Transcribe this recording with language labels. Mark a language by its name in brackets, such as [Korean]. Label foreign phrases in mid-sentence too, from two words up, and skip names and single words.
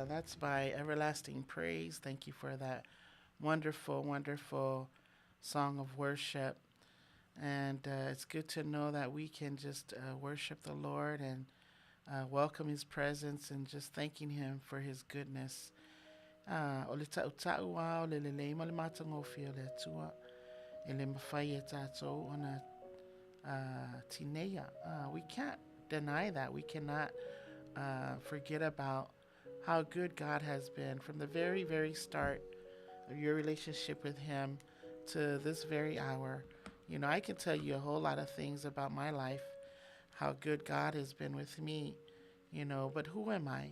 [English] That's by Everlasting Praise. Thank you for that wonderful, wonderful song of worship. And it's good to know that we can just worship the Lord and welcome His presence and just thanking Him for His goodness. [Samoan] O le ta'u wa o le lelei ma le matangofi o le atua e le mawhai e tātou ona tinea. [English] We can't deny that. We cannot forget about how good God has been from the very, very start of your relationship with Him to this very hour. You know, I can tell you a whole lot of things about my life, how good God has been with me, you know, but who am I?